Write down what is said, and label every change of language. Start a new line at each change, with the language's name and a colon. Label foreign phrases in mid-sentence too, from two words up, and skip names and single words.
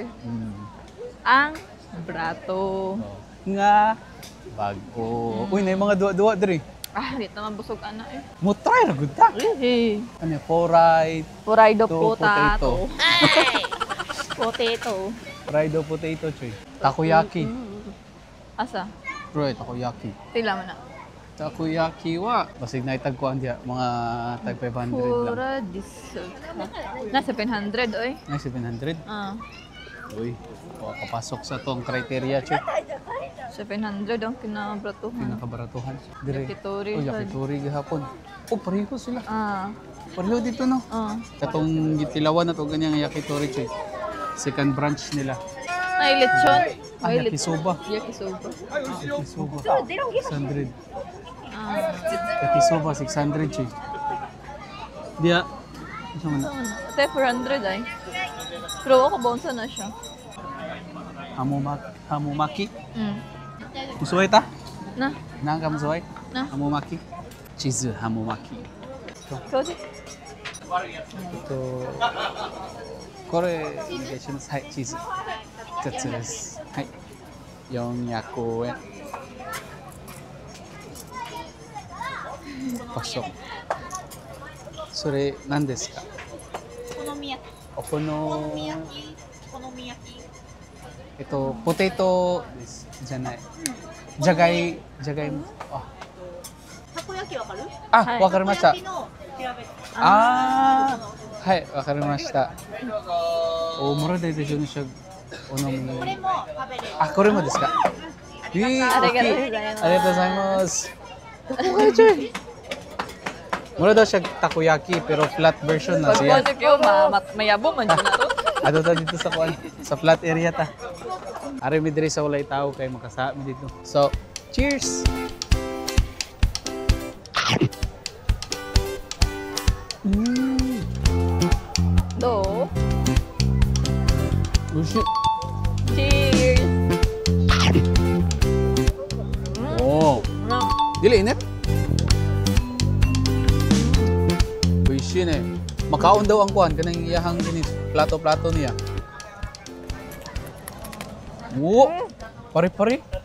Cebuano: Ang brato. Nga bag-o. Uy, na yung mga duwa-duwa diri. Di naman busog ana eh. Mo try ra gud ta. Eh. Ano fried Fried potato. Potato.
English: Fried potato
Cebuano: choy. Takoyaki. Asa? Right, takoyaki. Tila man na. Takoyaki wa. Basig na itagkuan diya. Mga tag 500 lang. Pura dessert. Nasa 700, oy. Ay, 700. Ah, Uy, kapasok sa tong criteria, Choy. 700 ang kinabratuhan. Pinakabaratuhan. Dire. Yakitori. Oh, yakitori gahapon. Oh, pareho sila. Ah, Pareho dito, no? Katong gitilawan na to ganyang yakitori, Choy.
English: Second branch
Cebuano: nila. ay lechon. Ah, yakisoba. Yakisoba. Yakisoba. 600. Ah, Yakisoba, 600, Choy. Diya. Ano man na? ate 400 ay. Pero ako bounce na siya. Hamumaki. Mm. Musuway ta? Na, Nang ka musuway? na. Hamumaki. Cheese hamumaki. Ikaw di. Ito. Kore, nagay siya na sa cheese.
Japanese: カツです。はい. 400 円。Pasok. それ何ですか？お好み焼き。ポテトですじゃない。じゃがいも。たこ焼きわかる？あ、はいわかりました。たこ焼きの平べったい。ああ、はい、わかりました。お、もらででしょ、お飲み。これも食べれる。あ、これもですか。ありがとうございますありがとうございます。
Cebuano: Mura daw siya takoyaki pero
English: flat version
Cebuano: na Pag siya. project yun, mayabong man siya na to. Ato ta dito sa kuan, sa flat area ta. Ari mi diri sa walay tao kay makasami dito.
English: So, cheers. Do. Ushi. Cheers!
Cebuano: Oh, No. dili init. Ushi ne. Makaon daw ang kuan kanang iyahang ini plato-plato niya. Wo. Pari-pari.